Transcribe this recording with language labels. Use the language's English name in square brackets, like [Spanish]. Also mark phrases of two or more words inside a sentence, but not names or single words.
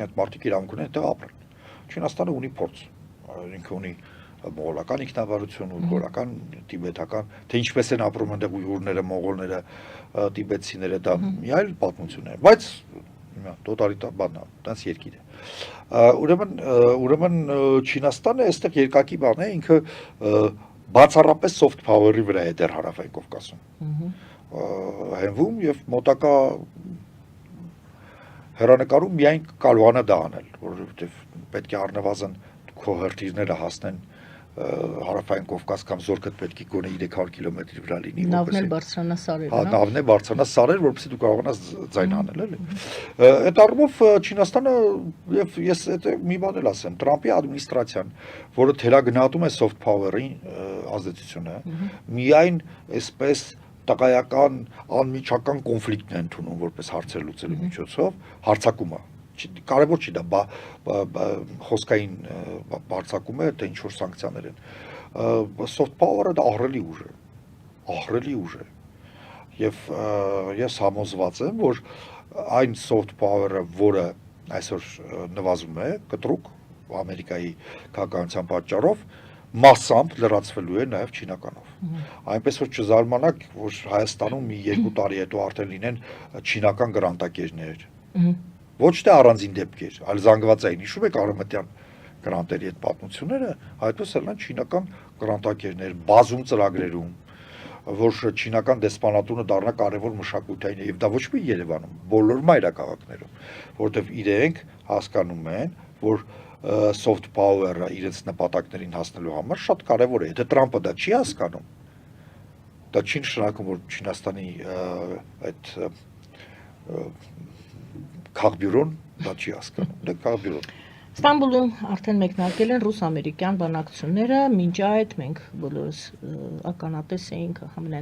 [Armenian] այդ մարդիկ իրավունք ունեն այդտեղ ապրեն։ Չինաստանը ունի փորձ, ինքը ունի մողոլական ինքնավարություն, ուйղուրական, տիբետական, թե ինչպես են ապրում այնտեղ ուйղուրները, մողոլները, տիբետցիները, դա մի այլ պատմություն է, բայց տոտալիտար բան է, տենց երկիր է։ Ուրեմն Չինաստանը այստեղ երկակի բան է, ինքը բացառապես [English] soft power- [Armenian] ի վրա է դեռ Հարավային Կովկասում։ Հենվում եւ մոտակա հեռանկարում միայն կարողանա դա անել, որովհետև պետք է առնվազն քո հերթիրները հասնեն Հարավային Կովկաս կամ Զորքդ պետք է գոնե 300 կիլոմետրի վրա լինի, նավն էլ բարձրանա սարեր, հա, նավն է բարձրանա սարեր, որպեսզի դու կարողանաս ձայն անել, էլի։ Այդ առումով Չինաստանը եւ ես այդ մի բան էլ ասեմ, Տրամպի ադմինիստրացիան, որը թերագնահատում է [English] soft power- [Armenian] ի ազդեցությունը, միայն այսպես տղայական անմիջական կոնֆլիկտն է ընդունում որպես հարցեր լուծելու միջոցով հարձակումը կարևոր չի դա խոսքային բարձակում է թե ինչ որ սանկցիաներ են [English] soft power- [Armenian] ը դա ահռելի ուժ է եւ ես համոզված եմ որ այն [English] soft power- [Armenian] ը որը այսօր նվազում է կտրուկ Ամերիկայի քաղաքականության պատճառով massամբ լրացվելու է նաև չինականով։ Այնպես որ չզարմանաք, որ Հայաստանում մի 2 տարի հետո արդեն լինեն չինական գրանտակերներ։ Ոչ թե առանձին դեպքեր, այլ զանգվածային։ Հիշում եք Արևմտյան գրանտերի այդ պատմությունները, այդպես էլ են չինական գրանտակերներ, բազում ծրագրերում, որ չինական դեսպանատունը դառնա կարևոր մշակութային եւ դա ոչ մի Երևանում, բոլոր մայրաքաղաքներում, որովհետեւ իրենք հասկանում են, որ [English] soft power- [Armenian] ը իրենց նպատակներին հասնելու համար շատ կարևոր է։ Եթե Տրամպը դա չի հասկանում, դա չի նշանակում, որ Չինաստանի այդ քաղբյուրոն դա չի հասկանում։ Դա քաղբյուրոն։ Ստամբուլում արդեն մեկնարկել են ռուս-ամերիկյան բանակցությունները, մինչ այդ մենք բոլորս ականատես էինք ամենայն